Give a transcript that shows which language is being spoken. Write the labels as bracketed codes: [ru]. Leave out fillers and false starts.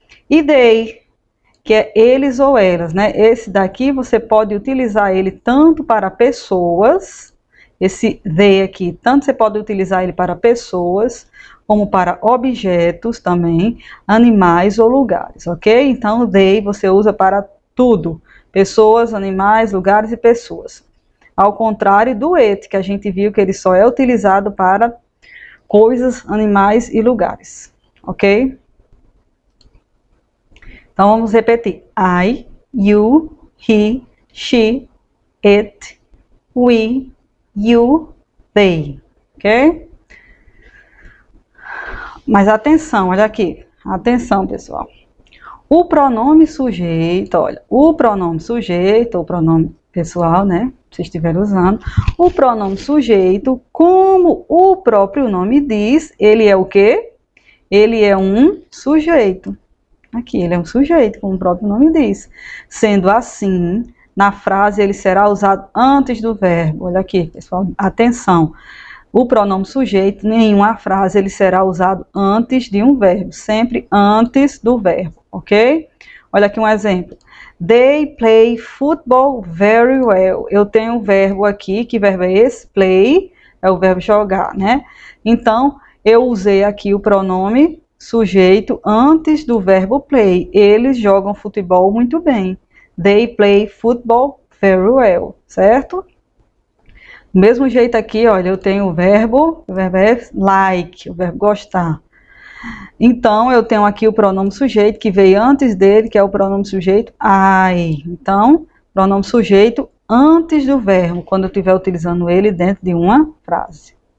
[pt] E they, que é eles ou elas, né? Esse daqui você pode utilizar ele tanto para pessoas, esse they aqui, tanto você pode utilizar ele para pessoas, como para objetos também, animais ou lugares, ok? Então, they você usa para tudo, pessoas, animais, lugares e pessoas. Ao contrário do it, que a gente viu que ele só é utilizado para coisas, animais e lugares, ok? Então, vamos repetir. [en] I, you, he, she, it, we, you, they. [pt] Ok? Mas atenção, olha aqui. Atenção, pessoal. O pronome sujeito, olha. O pronome sujeito, ou pronome pessoal, né? Se estiver usando. O pronome sujeito, como o próprio nome diz, ele é o quê? Ele é um sujeito. Aqui, ele é um sujeito, como o próprio nome diz. Sendo assim, na frase ele será usado antes do verbo. Olha aqui, pessoal, atenção. O pronome sujeito, em uma frase, ele será usado antes de um verbo. Sempre antes do verbo, ok? Olha aqui um exemplo. [en] They play football very well. [pt] Eu tenho um verbo aqui, que verbo é esse? Play, é o verbo jogar, né? Então, eu usei aqui o pronome sujeito antes do verbo play. Eles jogam futebol muito bem. [en] They play football very well, certo? [pt] Do mesmo jeito aqui, olha, eu tenho o verbo é like, o verbo gostar. Então, eu tenho aqui o pronome sujeito que veio antes dele, que é o pronome sujeito I. Então, pronome sujeito antes do verbo, quando eu estiver utilizando ele dentro de uma frase.